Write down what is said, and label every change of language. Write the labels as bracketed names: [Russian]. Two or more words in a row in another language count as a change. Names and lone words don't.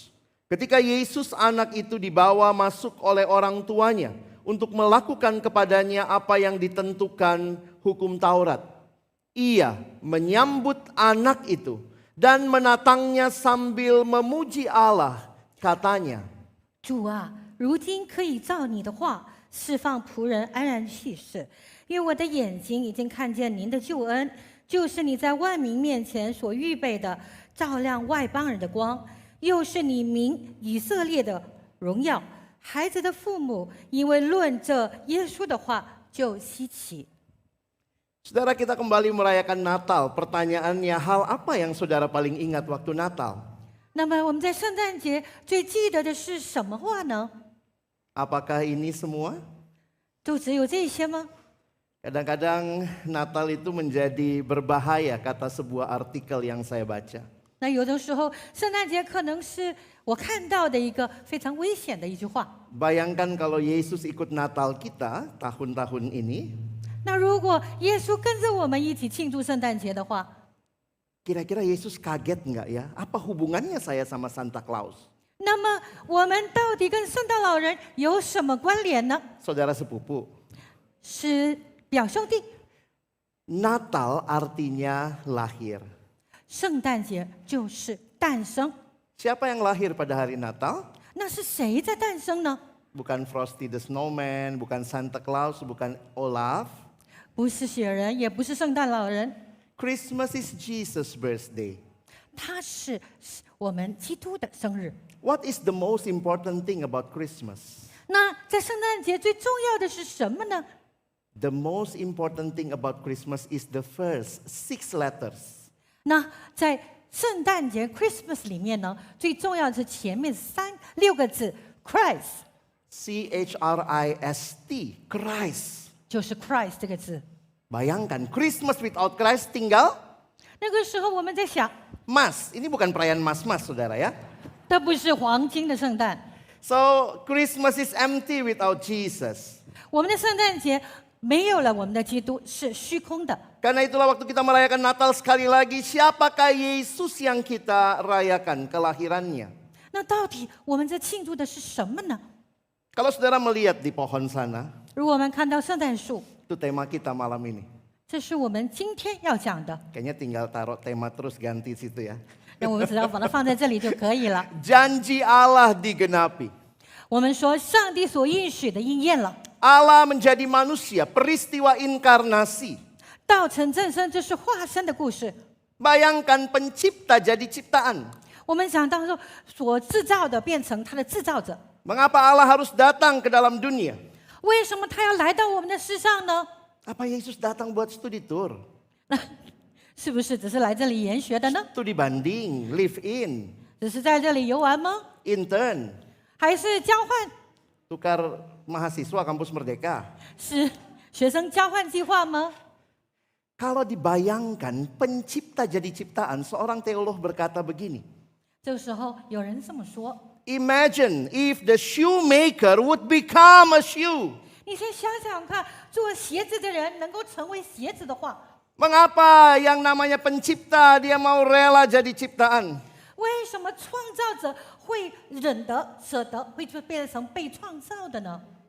[Indonesian] Ketika Yesus anak itu dibawa masuk oleh orang tuanya untuk melakukan kepadanya apa yang ditentukan hukum Taurat, ia menyambut anak itu dan menatangnya sambil memuji Allah, katanya, [Chinese] 主啊，如今可以照你的话释放仆人安然去世，因为我的眼睛已经看见您的救恩，就是你在万民面前所预备的，照亮外邦人的光，又是你民以色列的荣耀。孩子的父母因为论这耶稣的话就稀奇。 [Indonesian] Saudara, kita kembali merayakan Natal. Pertanyaannya, hal apa yang saudara paling ingat waktu Natal? [Chinese] 那么我们在圣诞节最记得的是什么话呢？ [Indonesian] Apakah ini semua? [Chinese] 就只有这些吗？ [Indonesian] Kadang-kadang Natal itu menjadi berbahaya, kata sebuah artikel yang saya baca. [Chinese] 那有的时候，圣诞节可能是我看到的一个非常危险的一句话。 [Indonesian] Bayangkan kalau Yesus ikut Natal kita tahun-tahun ini, [Chinese] 那如果耶稣跟着我们一起庆祝圣诞节的话， [Indonesian] kira-kira Yesus kaget nggak ya? Apa hubungannya saya sama Santa Claus? [Chinese] 那么我们到底跟圣诞老人有什么关联呢？ [Indonesian] Saudara sepupu, [Chinese] 是表兄弟。 [Indonesian] Natal artinya lahir. [Chinese] 圣诞节就是诞生， [Indonesian] Siapa yang lahir pada hari Natal? [Chinese] 那是谁在诞生呢？ [Indonesian] Bukan Frosty the Snowman, bukan Santa Claus, bukan Olaf. [Chinese] 不是雪人，也不是圣诞老人， [English] Christmas is Jesus' birthday. [Chinese] 他是我们基督的生日。 [English] What is the most important thing about Christmas? [Chinese] 那在圣诞节最重要的是什么呢？ [English] The most important thing about Christmas is the first 6 letters. [Chinese] 那在圣诞节 Christmas 里面呢，最重要的是前面6个字 Christ， [English] C-H-R-I-S-T, Christ. [Chinese] 就是 Christ 这个字。 [Indonesian] Bayangkan, [English] Christmas without Christ tinggal [Chinese] 那个时候我们在想， [Indonesian] mas. Ini bukan perayaan mas-mas, saudara ya. [Chinese] 这不是黄金的圣诞， [English] So, Christmas is empty without Jesus. [Chinese] 我们的圣诞节没有了我们的基督，是虚空的。 [Indonesian] Karena itulah waktu kita merayakan Natal sekali lagi, siapakah Yesus yang kita rayakan kelahirannya? [Chinese] 那到底我们在庆祝的是什么呢？ [Indonesian] Kalau saudara melihat di pohon sana, [Chinese] 如果我们看到圣诞树， [Indonesian] itu tema kita malam ini. [Chinese] 这是我们今天要讲的， [Indonesian] Kayaknya tinggal taruh tema terus ganti situ ya. [Chinese] 那我们只要把它放在这里就可以了。 [Indonesian] Janji Allah digenapi. [Chinese] 我们说上帝所应许的应验了， [Indonesian] Allah menjadi manusia, peristiwa inkarnasi. [Chinese] 道成正身，这是化身的故事。 [Indonesian] Bayangkan pencipta jadi ciptaan. [Chinese] 我们想到说，所制造的变成他的制造者， [Indonesian] Mengapa Allah harus datang ke dalam dunia? [Chinese] 为什么他要来到我们的世上呢？ [Indonesian] Apa Yesus datang buat studi tour? [Chinese] 是不是只是来这里研学的呢？ [Indonesian] Studi banding, [English] live in, [Chinese] 只是在这里游玩吗？ [Indonesian] intern, [Chinese] 还是交换？ [Indonesian] tukar mahasiswa kampus Merdeka. [Chinese] 是学生交换计划吗？ [Indonesian] Kalau dibayangkan pencipta jadi ciptaan, seorang teolog berkata begini. [Chinese] 这个时候有人这么说： [English] Imagine if the shoemaker would become a shoe. [Chinese] 你先想想看，做鞋子的人能够成为鞋子的话， [Indonesian] Mengapa yang namanya pencipta dia mau rela jadi ciptaan? [Chinese] 为什么创造者会忍得、舍得，会就变成被创造的呢？